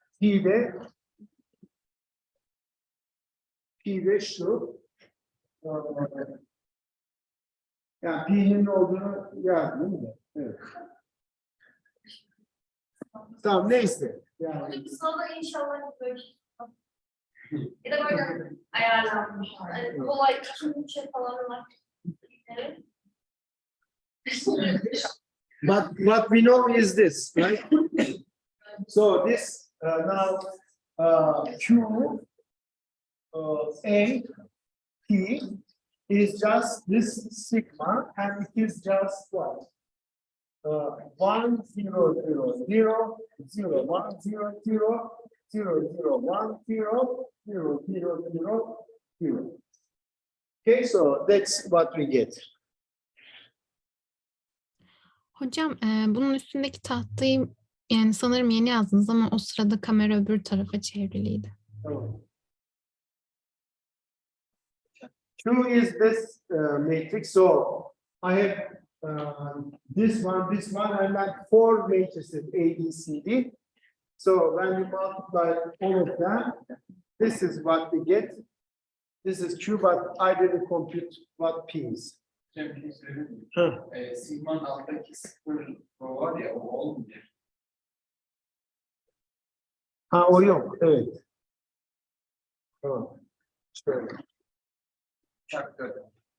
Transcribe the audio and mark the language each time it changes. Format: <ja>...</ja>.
<tr>Pi de şu, yani Pi'nin ne olduğunu yazdım da, evet. Tamam, neyse. Yani, Buradaki sınavda inşallah böyle ya da böyle ayarlanmış. Yani kolay şey falan var. Evet.</tr> <en>but what we know is this, right? So this now Q A P is just this sigma, and it is just what? 1, 0, 0, 0, 0, 1, 0, 0, 0, 0, 1, 0, 0, 0, 0, 0. Okay, so that's what we get.</en> <tr>Hocam bunun üstündeki tahtayı yani sanırım yeni yazdınız ama o sırada kamera öbür tarafa çevriliydi. Tamam.</tr> <en>Q is this matrix, so I have this one, and then 4 matrices A, B, C, D. So when you multiply all of them, this is what we get. This is Q, but I didn't compute what P is.</en> <tr>bir şey söyleyeyim. Hı. Sigma'nın alttaki 0 var ya o olmuyor. Ha, o yok, evet. Tamam. Şöyle. Çarpı 4.</tr>